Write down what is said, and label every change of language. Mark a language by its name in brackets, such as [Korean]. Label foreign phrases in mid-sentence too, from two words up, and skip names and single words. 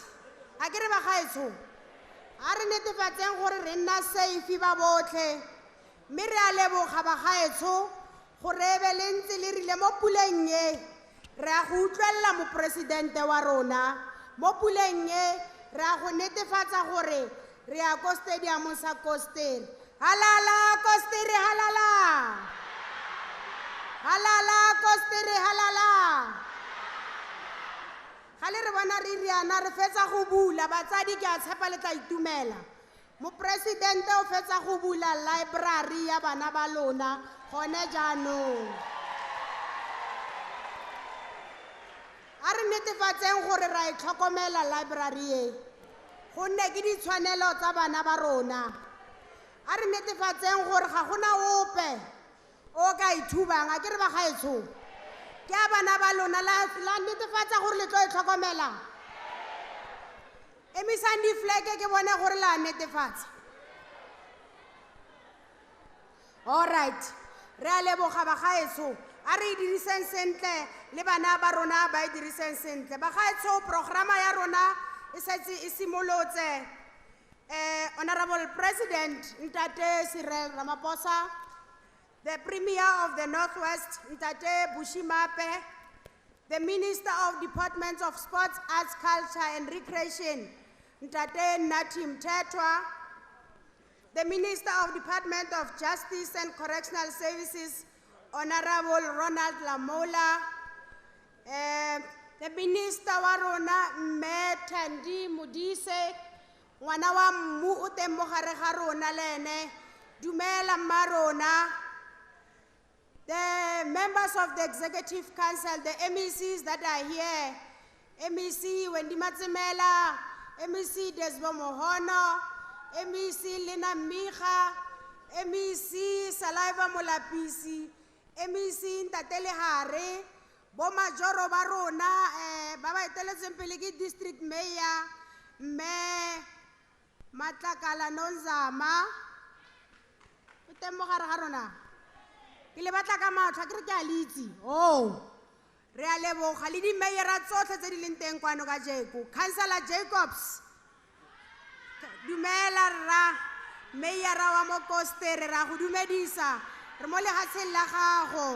[Tswana] A ke re bagaetsho, a re netefatseng gore re nna safe ba botlhe. Mme re a leboga bagaetsho gore e be le ntse le rile mo puleng e. Re a go utlwelela mopresidente wa rona mo puleng e. Re a go netefatsa gore re a ko stadium sa Koster. Halala Koster, halala. Halala Koster, halala. Gale re bona re riana re fetsa go bula batsadi ke a tshepa le tla itumela. Mopresidente o fetsa go bula library ya bana ba lona gone jaanong. A re netefatseng gore ra itlhokomela library e. Gonne ke ditshwanelo tsa bana ba rona. A re netefatseng gore ga gona ope o ka ithubang. A ke re bagaetsho, ke a bana ba lona la netefatsa gore le tlo itlhokomela. Emisang di-flag ke bone gore la netefatsa. [English] All right, [Tswana] re a leboga bagaetsho. A re diriseng sentle le bana ba rona ba diriseng sentle. Bagaetsho, programa ya rona e setse e simolotse. [English] Honorable President Ntate Cyril Ramaphosa, the Premier of the Northwest Ntate Bushimape, the Minister of Departments of Sports, Arts, Culture and Recreation Ntate Natim Tetwa, the Minister of Department of Justice and Correctional Services Honorable Ronald Lamola, the Minister [Tswana] Warona Metandi Mudise, ngwana wa mmu o teng mo gare ga rona le ene, dumela marona, [English] the members of the Executive Council, the MECs that are here, [Tswana] MEC Wendy Matsemela, MEC Desbo Mohono, MEC Lina Micha, MEC Saliva Molapisi, MEC Ntatele Hare, bo majoro ba rona ba ba eteletseng pele ke district mayor me Matlakala Nonzama o teng mo gare ga rona. Ke le batla ka matlho ke re ke a litsi. Re a leboga le di mayor tsotlhe tse di leng teng kwano ka jeko. Councillor Jacobs, dumela rra mayor wa mo Koster, ra go dumedisa re mo lehatsheng la gago.